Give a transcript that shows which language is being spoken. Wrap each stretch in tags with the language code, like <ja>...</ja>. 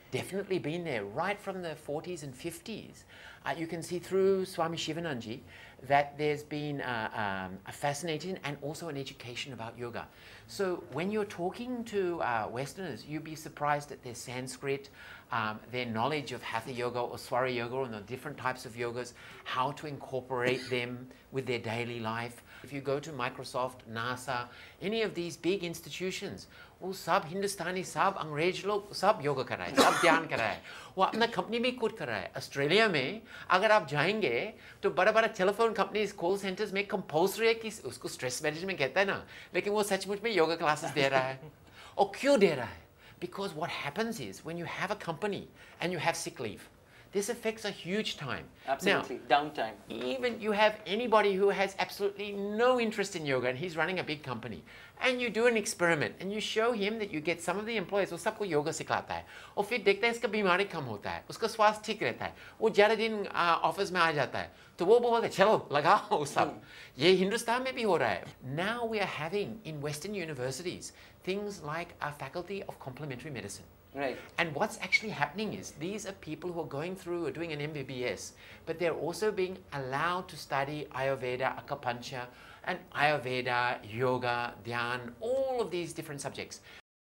<en>Definitely been there right from the 40s and 50s. You can see through Swami Shivananji that there's been a fascinating and also an education about yoga. So when you're talking to Westerners, you'd be surprised at their Sanskrit, their knowledge of Hatha Yoga or Swara Yoga and the different types of yogas, how to incorporate them with their daily life. If you go to Microsoft, NASA, any of these big institutions,</en> <hi>वो सब हिंदुस्तानी, सब अंग्रेज लोग सब योगा कर रहे हैं, सब ध्यान कर रहे हैं, वो अपना कंपनी में खुद कर रहा है. ऑस्ट्रेलिया में अगर आप जाएंगे तो बड़ा-बड़ा टेलीफोन कंपनीज, कॉल सेंटर्स में कंपल्सरी है कि उसको स्ट्रेस मैनेजमेंट कहता है ना, लेकिन वो सचमुच में योगा क्लासेस दे रहा है. और क्यों दे रहा है?</hi> <en>Because what happens is when you have a company and you have sick leave, this affects a huge time. Absolutely. Downtime. Even you have anybody who has absolutely no interest in yoga and he's running a big company, and you do an experiment and you show him that you get some of the employees,</en> <hi>वो सबको योगा सिखाता है और फिर देखते हैं इसका बीमारी कम होता है, उसका स्वास्थ्य ठीक रहता है, वो ज़्यादा दिन ऑफिस में आ जाता है, तो वो बोलते हैं चलो लगाओ सब. ये हिंदुस्तान में भी हो रहा है.</hi> <en>Now we are having in Western universities things like a faculty of complementary medicine. Right. And what's actually happening is these are people who are going through or doing an MBBS, but they're also being allowed to study Ayurveda, acupuncture, and Ayurveda, yoga, dhyan, all of these different subjects.</en>